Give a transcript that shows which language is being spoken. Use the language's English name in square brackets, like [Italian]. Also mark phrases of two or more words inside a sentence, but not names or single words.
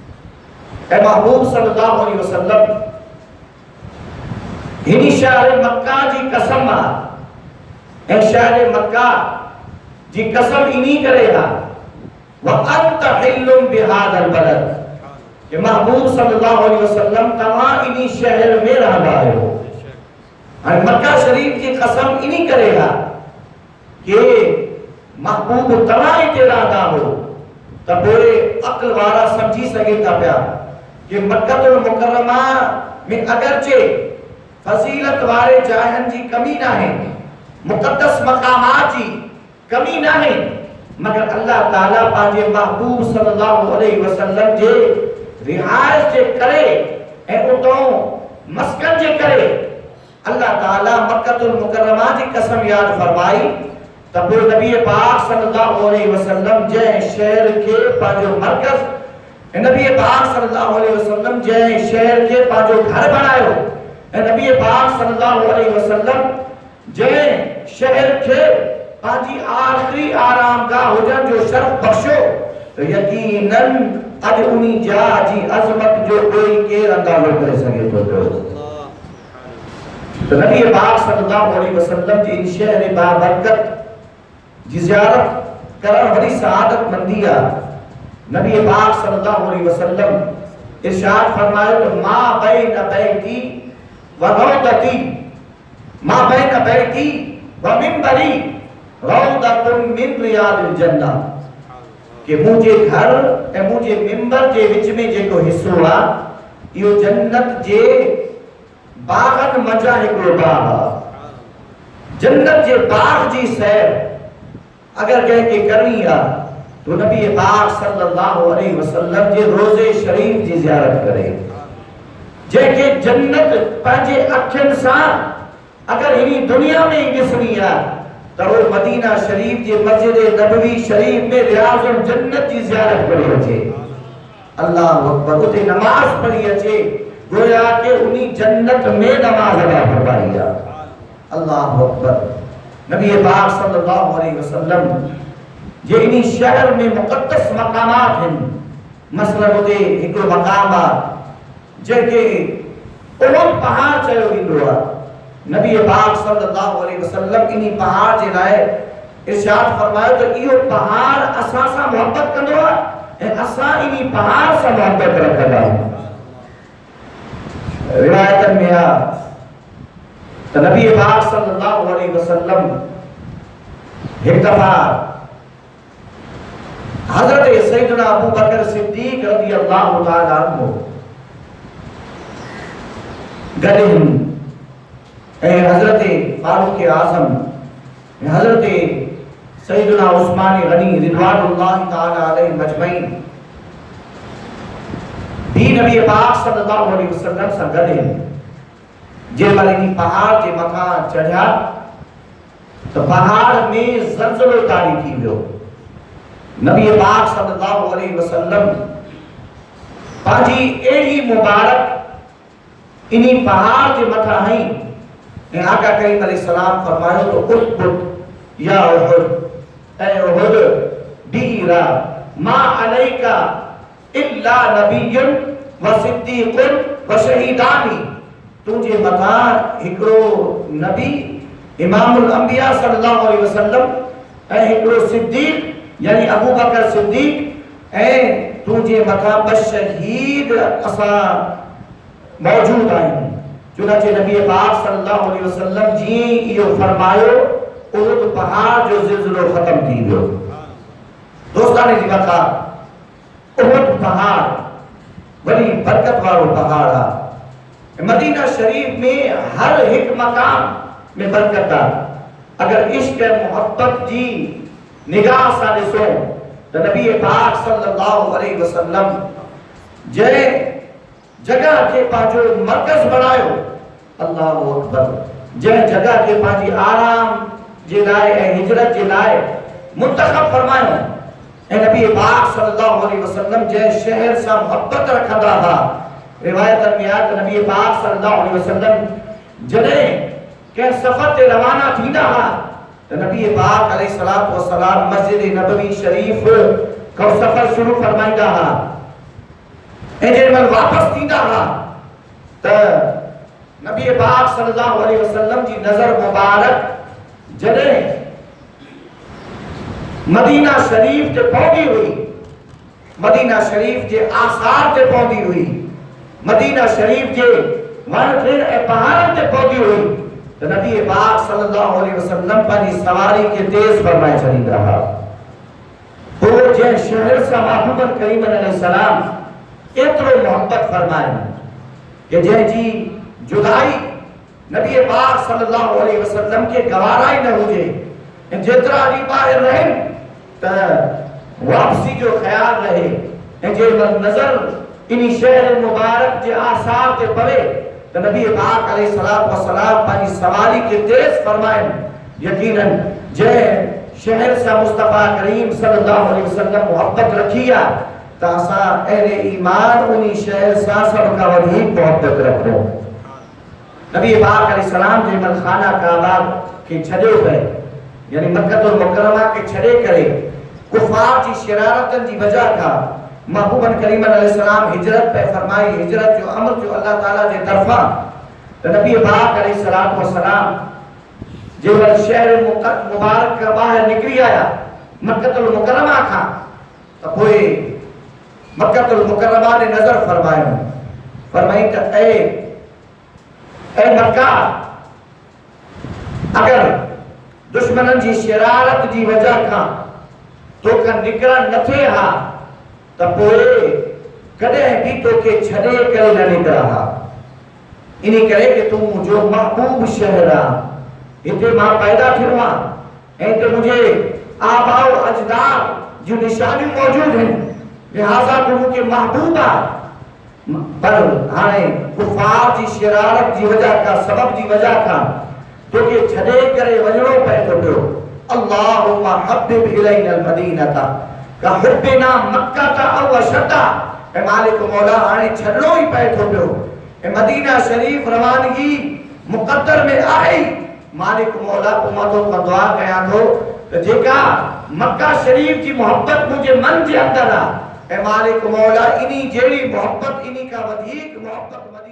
[Sindhi] ए महबूब [Arabic] صلى الله عليه وسلم [Sindhi] हिनी शहर मक्का जी कसम ए शहर मक्का जी कसम इनी करेगा [Arabic] وأنت حل بهذا البلد [Sindhi] कि महबूब [Arabic] صلى الله عليه وسلم [Sindhi] तमा इनी शहर में रहंदा आयो। और मक्का शरीफ की कसम इनी करेगा कि महबूब तमा इते रहंदा हो त पोइ अक्ल वारा समझी सके था पिया कि मक्कतुल मुकर्रमा में अगरचे फजीलत वारे जाहन जी कमी ना है, मुक़द्दस मकामात जी कमी ना है, मगर अल्लाह ताला पांजे महबूब [Arabic] صلى الله عليه وسلم [Sindhi] जे रिहायत जे करे ए उतो मस्कन जे करे अल्लाह ताला मक्कतुल मुकर्रमा जी कसम याद फरमाई तब नबी पाक [Arabic] صلى الله عليه وسلم [Sindhi] जे शहर के पांजो मरकज नबी पाक [Arabic] صلى الله عليه وسلم [Sindhi] जे शहर के पांजो घर बनायो नबी पाक [Arabic] صلى الله عليه وسلم [Sindhi] जे शहर के पांजी आखिरी आरामगाह हुजन जो शर्फ बख्शो तो यकीनन अज उनी जा जी अजमत जो कोई के अंदाजो करे सके तो नबी पाक [Arabic] صلى الله عليه وسلم [Sindhi] जी शहर बाबरकत जी ज़ियारत करन बड़ी सआदत मंदिया। नबी पाक [Arabic] صلى الله عليه وسلم [Sindhi] इरशाद फरमायो तो [Arabic] ما بين بيتي وروضتي ما بين بيتي ومنبري روضة من رياض الجنة [Sindhi] कि मुझे घर ए मुझे मिंबर जे विच में जेको हिस्सो आ यो जन्नत जे बागन मजा हिकड़ो बाग आ। जन्नत जे बाग जी सैर अगर कह के करनी आ तो नबी पाक [Arabic] صلى الله عليه وسلم [Sindhi] जे रोजे शरीफ जी ज़ियारत करे जेके जन्नत पांजे अखिन सा अगर इनी दुनिया में ही ॾिसणी आ तो वो मदीना शरीफ जे मस्जिद नबवी शरीफ में रियाजुल जन्नत की ज़ियारत करे अचे। [Arabic] الله أكبر [Sindhi] उते नमाज पढ़ी अचे गोया के उनी जन्नत में नमाज अदा फरमाई आ। [Arabic] الله أكبر [Sindhi] नबी पाक [Arabic] صلى الله عليه وسلم [Sindhi] जे इनी शहर में मुक़द्दस मकामात हैं मसलन उते हिकड़ो मकाम आ जेके उहद पहाड़ चयो वेंदो आ। नबी पाक [Arabic] صلى الله عليه وسلم [Sindhi] इनी पहाड़ जे लाए इरशाद फरमायो तो इहो पहाड़ असा सा मोहब्बत कंदो आ ए असा इनी पहाड़ सा मोहब्बत रखदा आहियूं। रिवायत में आ तो नबी पाक [Arabic] صلى الله عليه وسلم [Sindhi] एक दफा हजरत सैयदना अबू बकर सिद्दीक [Arabic] رضي الله تعالى عنه [Sindhi] गदिन हजरत फारूक आज़म हजरत सैयदना उस्मान गनी [Arabic] رضوان الله تعالى عليهم أجمعين [Sindhi] भी नबी पाक [Arabic] صلى الله عليه وسلم [Sindhi] से गॾु जे मनी पहाड़ के मथा चढ़िया तो पहाड़ में ज़लज़लो तारी थी वियो। नबी पाक [Arabic] صلى الله عليه وسلم [Sindhi] पाजी एड़ी मुबारक इनी पहाड़ के मथा हई ए आका करीम [Arabic] عليه السلام [Sindhi] फरमायो तो [Arabic] اسكت يا أحد [Sindhi] ए [Arabic] أحد بيرا ما عليك إلا نبي وصديق وشهيدان [Sindhi] तुझे मथा हिकड़ो नबी [Arabic] إمام الأنبياء صلى الله عليه وسلم [Sindhi] ए हिकड़ो सिद्दीक यानी अबू बकर सिद्दीक ए तुझे मथा बशहीद असा मौजूद आहियूं। चुनांचे नबी पाक [Arabic] صلى الله عليه وسلم [Sindhi] जी इहो फरमायो उहद पहाड़ जो ज़िलज़िलो खत्म थी वियो। दोस्ताने जी वका उहद पहाड़ बड़ी बरकत वालो पहाड़ आ। मदीना शरीफ में हर एक मकाम में बरकत आ। अगर इश्क मोहब्बत जी निगाह सा ॾिसो तो नबी पाक [Arabic] صلى الله عليه وسلم [Sindhi] जे जगह के पांजो मरकज बनायो [Arabic] الله أكبر [Sindhi] जे जगह के पांजी आराम जे लाए ए हिजरत जे लाए मुंतखब फरमायो ए नबी पाक [Arabic] صلى الله عليه [Sindhi] वसल्लम जे शहर सा मोहब्बत रखंदा था रिवायत में आया नबी पाक [Arabic] صلى الله عليه وسلم [Sindhi] जॾहिं कंहिं सफ़र ते रवाना थींदा हुआ त नबी पाक [Arabic] عليه الصلاة والسلام [Sindhi] मस्जिद नबवी शरीफ खां सफ़र शुरू फरमाईंदा हुआ ऐं जेमल वापस थींदा हुआ त नबी पाक [Arabic] صلى الله عليه وسلم [Sindhi] जी नज़र मुबारक जॾहिं मदीना शरीफ ते पहुंची हुई, मदीना शरीफ के आसार ते पहुंची हुई, मदीना शरीफ के वण टिण ऐं पहाड़न ते पहुंची हुई तो नबी पाक [Arabic] صلى الله عليه وسلم [Sindhi] पंहिंजी सवारी के तेज फरमाए छॾींदा हुआ। पोइ जंहिं शहर सां महबूब करीम अलैहिस्सलाम एतिरो मोहब्बत फरमाए कि जंहिंजी जुदाई नबी पाक [Arabic] صلى الله عليه وسلم [Sindhi] के गवारा ही न हुजे ऐं जेतिरा ॾींहं ॿाहिरि रहनि त वापसी जो ख्याल रहे ऐं जेमल नज़र इन शहर मुबारक के आसार ते पवे त नबी पाक [Arabic] عليه الصلاة والسلام [Sindhi] पंहिंजी सवारी के तेज फरमाए। यकीनन जंहिं शहर सां मुस्तफ़ा करीम [Arabic] صلى الله عليه وسلم [Sindhi] मोहब्बत रखी आहे त असां अहले ईमान उन शहर सां सभ खां वधीक मोहब्बत रखूं। नबी पाक [Arabic] عليه السلام [Sindhi] जेमल खाना काबा के छॾे पे यानी मक्कतुल मुकर्रमा के छड़े करे कुफार की शरारतन की वजह का महबूबन करीम अलैहिस्सलाम हिजरत पे फरमाई। हिजरत जो अमर जो अल्लाह ताला जे तरफा तो नबी पाक [Arabic] عليه السلام والسلام [Sindhi] जे वल शहर मुबारक का बाहर निकली आया मक्कतुल मुकर्रमा का तो कोई मक्कतुल मुकर्रमा ने नजर फरमायो फरमाई त ए मक्का अगर दुश्मनन जी शरारत जी वजह का तो का निकरण न थे हा त पोइ कॾहिं भी तो के छड़े करे न निकरा हा। इनी करे कि तू जो महबूब शहर आ इते मां पैदा थियो आ ऐं ते मुझे आबाओ अजदाद जो निशानियूं मौजूद हैं लिहाजा तू मुझे महबूब आ। पर हाणे कुफार जी शरारत जी वजह का सबब जी वजह का तो के छड़े करे वजणो पए तो पियो। [Arabic] اللهم حبب إلينا المدينة كحبنا مكة أو أشد [Sindhi] ए मालिक मौला हाणे छड़णो ही पए तो पियो ए मदीना शरीफ रवानगी मुकद्दर में आहे। मालिक मौला को तो दुआ कया तो जेका मक्का शरीफ की मोहब्बत मुझे मन के अंदर आ ए मालिक मौला इनी जेड़ी मोहब्बत इनी का वधीक मोहब्बत